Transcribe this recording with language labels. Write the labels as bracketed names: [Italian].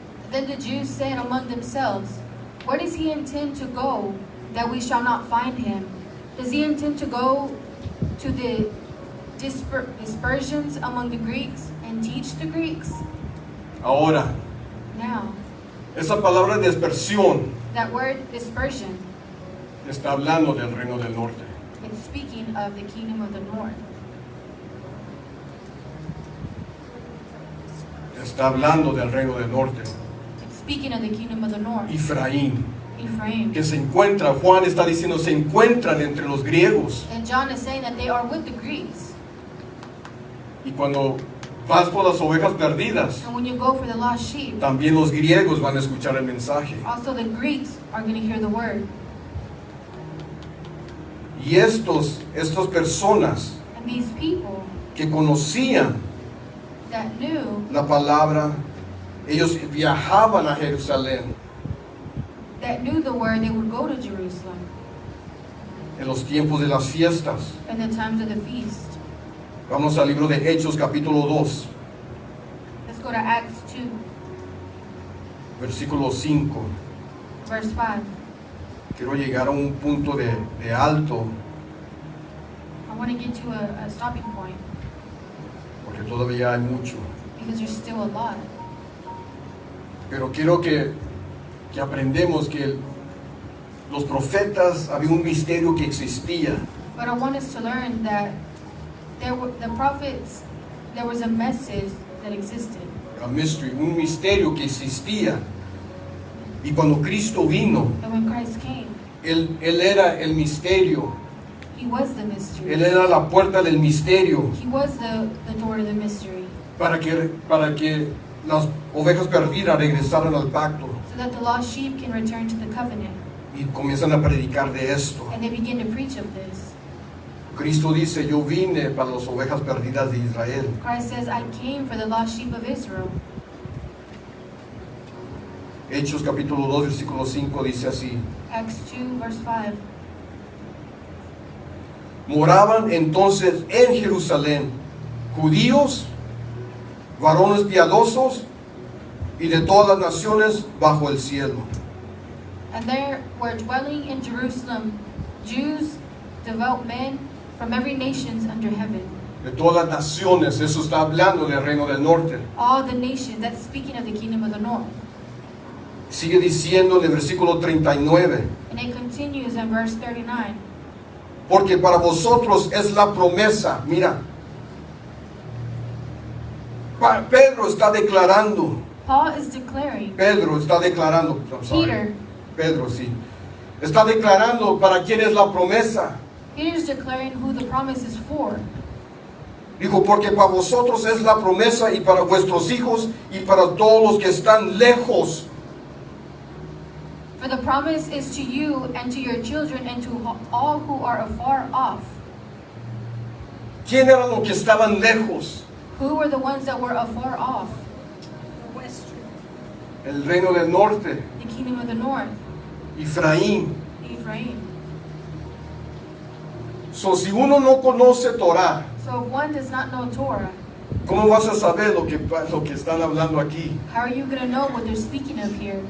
[English] Then the Jews said among themselves, where does he intend to go that we shall not find him. Does he intend to go to the dispersions among the Greeks and teach the Greeks? [Spanish] Ahora, [English] Now, [Spanish] esa palabra dispersión [English] that word dispersion, [Spanish] está hablando del reino del norte. [English] it's speaking of the kingdom of the north. [Spanish] Está hablando del reino del norte. [English] It's speaking of the kingdom of the north. [Spanish] Efraín, [English] Ephraim. [Spanish] que se encuentra, Juan está diciendo, se encuentran entre los griegos. [English] And John is saying that they are with the Greeks. [Spanish] Y cuando vas por las ovejas perdidas, [English] And when you go for the lost sheep, [Spanish] también los griegos van a escuchar el mensaje. [English] also the Greeks are going to hear the word. [Spanish] Y estas personas [English] And these people [Spanish] que conocían [English] that knew, [Spanish] la palabra, ellos viajaban a Jerusalén [English] the word, they would go to Jerusalem [Spanish] en los tiempos de las fiestas. [English] in the times of the feast. [Spanish] Vamos al libro de Hechos capítulo 2, [English] Let's go to Acts 2, [Spanish] versículo 5. [English] verse 5. [Spanish] Quiero llegar a un punto de alto, [English] I want to get to a stopping point [Spanish] porque todavía hay mucho. [English] because there's still a lot. [Spanish] Pero quiero que aprendemos que los profetas, había un misterio que existía. [English] But I want us to learn that the prophets, there was a message that existed. [Spanish] Un misterio que existía. Y cuando Cristo vino, [English] And when Christ came, [Spanish] Él era el misterio. [English] he was the mystery. [Spanish] Él era la puerta del misterio [English] He was the door to the mystery. [Spanish] para que las ovejas perdidas regresaran al pacto. [English] So that the lost sheep can return to the covenant. [Spanish] Y comienzan a predicar de esto. [English] And they begin to preach of this. [Spanish] Cristo dice, yo vine para las ovejas perdidas de Israel. [English] Christ says, I came for the lost sheep of Israel. [Spanish] Hechos capítulo 2, versículo 5 dice así. [English] Acts 2, verse 5. [Spanish] Moraban entonces en Jerusalén judíos, varones piadosos y de todas las naciones bajo el cielo. [English] And there were dwelling in Jerusalem Jews, devout men from every nation under heaven. [Spanish] De todas las naciones, eso está hablando del reino del norte. [English] All the nations, that's speaking of the kingdom of the north. [Spanish] Sigue diciendo en el versículo 39, [English] And it continues in verse 39. [Spanish] porque para vosotros es la promesa. Mira, Pedro está declarando, [English] Paul is declaring, I'm sorry. Peter. [Spanish] Pedro, sí. Está declarando para quién es la promesa. [English] Peter's declaring who the promise is for. [Spanish] Dijo, porque para vosotros es la promesa y para vuestros hijos y para todos los que están lejos. [English] For the promise is to you and to your children and to all who are afar off. [Spanish] ¿Quién eran los que estaban lejos? [English] Who were the ones that were afar off? [Spanish] El reino del norte, [English] The kingdom of the north, [Spanish] Efraín. [English] Ephraim. [Spanish] So, si uno no conoce Torah, [English] So if one does not know Torah, [Spanish] ¿cómo vas a saber lo que están hablando aquí? [English] how are you going to know what they're speaking of here?